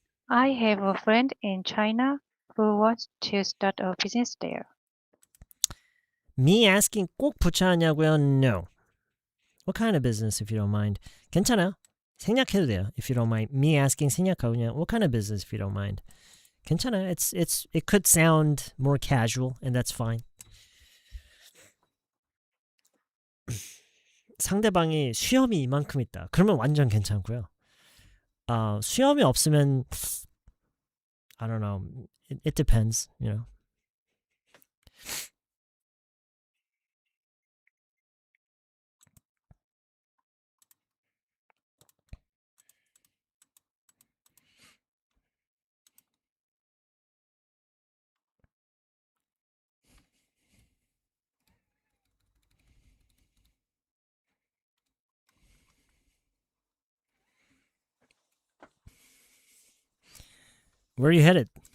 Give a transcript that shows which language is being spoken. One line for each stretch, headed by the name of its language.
English: I have a friend in China who wants to start a business there. Me asking
Korean: 꼭 붙여야 하냐고요?
English: No. What kind of business, if you don't mind?
Korean: 괜찮아요. 생략해도 돼요.
English: If you don't mind. Me asking
Korean: 생략하고 그냥
English: what kind of business, if you don't mind?
Korean: 괜찮아요.
English: It could sound more casual, and that's fine.
Korean: 상대방이 수염이 이만큼 있다. 그러면 완전 괜찮고요. 수염이 없으면
English: I don't know. It depends, Where are you headed?